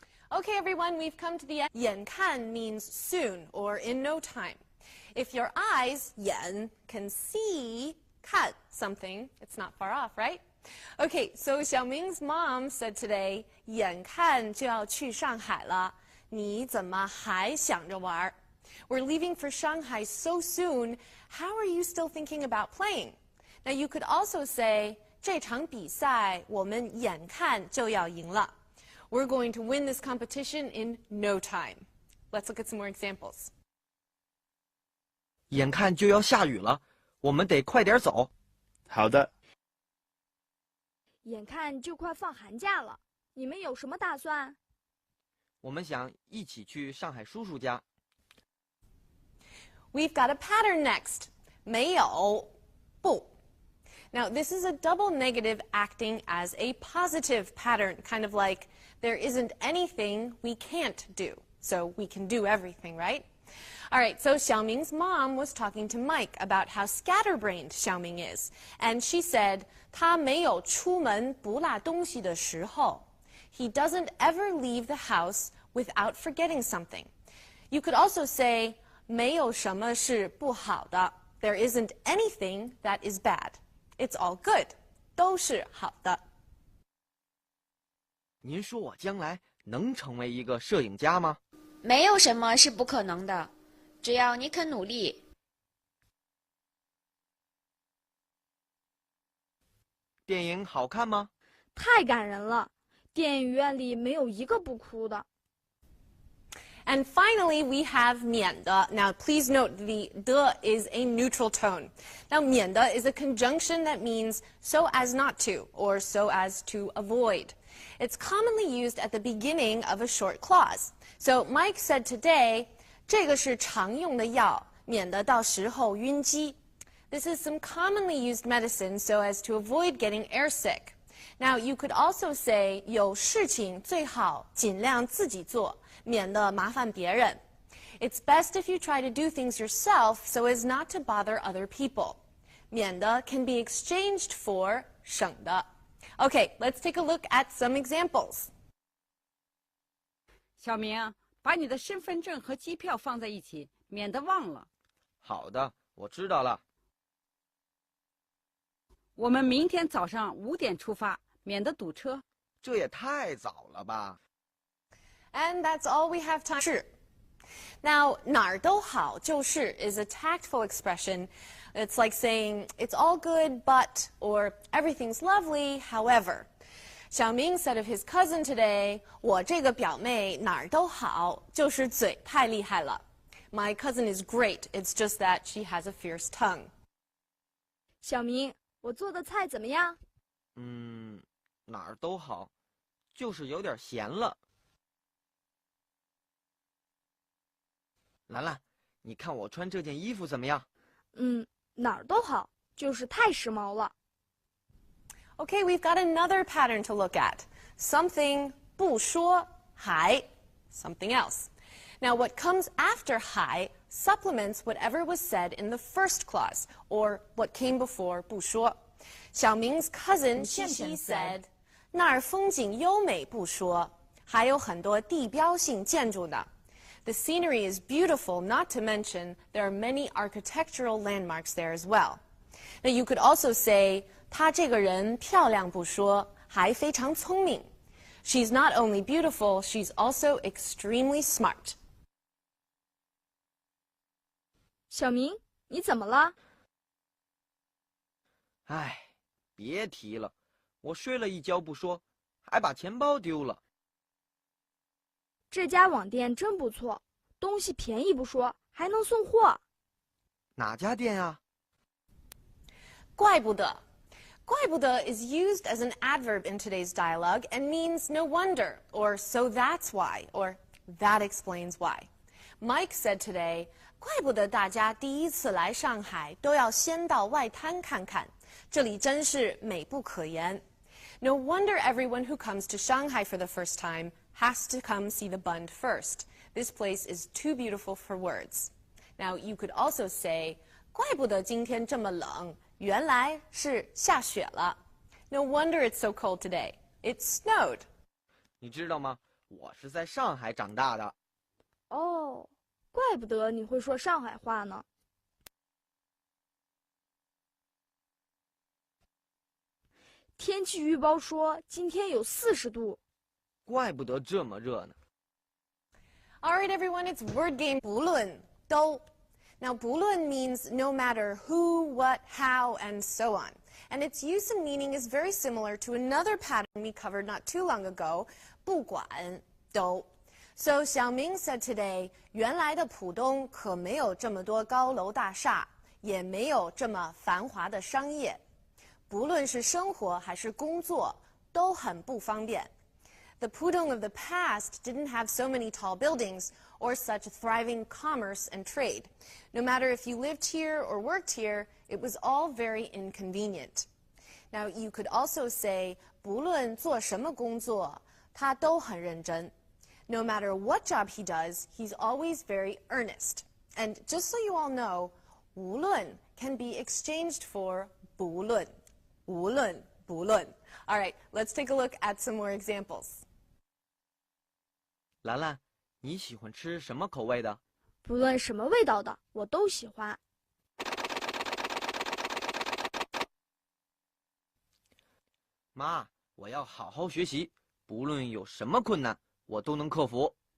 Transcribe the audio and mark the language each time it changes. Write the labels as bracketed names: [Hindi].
[English] Okay, everyone, we've come to the end. 眼看 means soon or in no time. If your eyes, 眼, can see, 看 something, it's not far off, right? Okay, so Xiaoming's mom said today, [Chinese] 眼看就要去上海了，你怎么还想着玩？ [English] We're leaving for Shanghai so soon. How are you still thinking about playing? Now, you could also say, [Chinese] 这场比赛我们眼看就要赢了。 [English] We're going to win this competition in no time. Let's look at some more examples. [Chinese] 眼看就要下雨了，我们得快点走。好的。眼看就快放寒假了，你们有什么打算？我们想一起去上海叔叔家。 [English] We've got a pattern next. 没有，不. Now, this is a double negative acting as a positive pattern, kind of like there isn't anything we can't do. So we can do everything, right? All right, so Xiaoming's mom was talking to Mike about how scatterbrained Xiaoming is. And she said, [Chinese] 他没有出门不落东西的时候. [English] He doesn't ever leave the house without forgetting something. You could also say, [Chinese] 没有什么是不好的. [English] There isn't anything that is bad. It's all good. [Chinese] 都是好的. 您说我将来能成为一个摄影家吗？没有什么是不可能的，只要你肯努力。电影好看吗？太感人了，电影院里没有一个不哭的。 [English] And finally, we have 免的. Now, please note the 的 is a neutral tone. Now, 免的 is a conjunction that means so as not to, or so as to avoid. It's commonly used at the beginning of a short clause. So, Mike said today, [Chinese] 这个是常用的药，免得到时候晕机. [English] This is some commonly used medicine so as to avoid getting airsick. Now, you could also say, [Chinese] 有事情最好尽量自己做，免得麻烦别人. [English] It's best if you try to do things yourself so as not to bother other people. 免得 can be exchanged for 省的. Okay, let's take a look at some examples. [Chinese] 小明，把你的身份证和机票放在一起，免得忘了。好的，我知道了。我们明天早上5点出发，免得堵车。这也太早了吧。 [English] And that's all we have time for. Now, 哪儿都好就是 is a tactful expression. It's like saying, it's all good, but, or everything's lovely, however. Xiaoming said of his cousin today, [Chinese] 我这个表妹哪儿都好，就是嘴太厉害了. [English] My cousin is great, it's just that she has a fierce tongue. [Chinese] 小明，我做的菜怎么样？哪儿都好，就是有点咸了。兰兰，你看我穿这件衣服怎么样？哪儿都好，就是太时髦了。 [English] Okay, we've got another pattern to look at. Something 不说还 something else. Now, what comes after 还 supplements whatever was said in the first clause, or what came before 不说. Xiaoming's cousin Xixi said, [Chinese] 那儿风景优美不说，还有很多地标性建筑呢。 [English] The scenery is beautiful, not to mention there are many architectural landmarks there as well. Now, you could also say, [Chinese] 她这个人漂亮不说，还非常聪明. [English] She's not only beautiful, she's also extremely smart. [Chinese] 小明，你怎么了？唉，别提了，我睡了一觉不说，还把钱包丢了。这家网店真不错，东西便宜不说，还能送货。哪家店啊？怪不得. [English] 怪不得 is used as an adverb in today's dialogue and means no wonder, or so that's why, or that explains why. Mike said today, [Chinese] 怪不得大家第一次来上海都要先到外滩看看，这里真是美不可言. [English] No wonder everyone who comes to Shanghai for the first time has to come see the Bund first. This place is too beautiful for words. Now, you could also say, [Chinese] 怪不得今天这么冷，原来是下雪了. [English] No wonder it's so cold today. It snowed. [Chinese] 你知道吗？我是在上海长大的。哦，怪不得你会说上海话呢。天气预报说今天有40度。怪不得这么热呢。 [English] All right, everyone, it's word game 不论都. Now, 不论 means no matter who, what, how, and so on. And its use and meaning is very similar to another pattern we covered not too long ago, 不管都. So Xiaoming said today, [Chinese] 原来的浦东可没有这么多高楼大厦，也没有这么繁华的商业。不论是生活还是工作，都很不方便。 [English] The Pudong of the past didn't have so many tall buildings or such thriving commerce and trade. No matter if you lived here or worked here, it was all very inconvenient. Now, you could also say, [Chinese] 不论做什么工作，他都很认真. [English] No matter what job he does, he's always very earnest. And just so you all know, 无论 can be exchanged for 不论. [Chinese] 无论不论. [English] All right, let's take a look at some more examples. [Chinese] 兰兰，你喜欢吃什么口味的？不论什么味道的，我都喜欢。妈，我要好好学习，不论有什么困难，我都能克服。